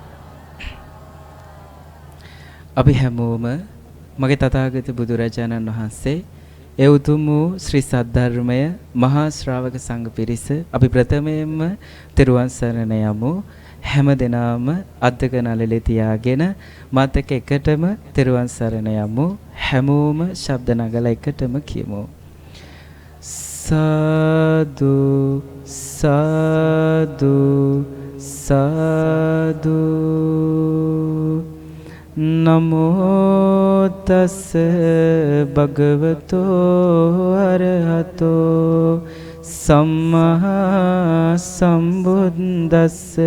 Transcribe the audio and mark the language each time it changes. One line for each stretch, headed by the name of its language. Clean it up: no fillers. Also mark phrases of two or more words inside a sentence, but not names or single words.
Sinhala: අපි හැමෝම මගේ තථාගත බුදුරජාණන් වහන්සේ ඒ උතුම් වූ ශ්‍රී සද්ධර්මය මහා ශ්‍රාවක සංඝ පිරිස අපි ප්‍රථමයෙන්ම තෙරුවන් සරණ යමු. හැම දිනම අද්දක නළලේ තියාගෙන මතක එකටම තෙරුවන් සරණ යමු. හැමෝම ශබ්ද නගලා එකටම කියමු.
Pali: සාදු සාදු සාදු නමෝ තස් භගවතෝ අරහතෝ සම්මා සම්බුද්දස්ස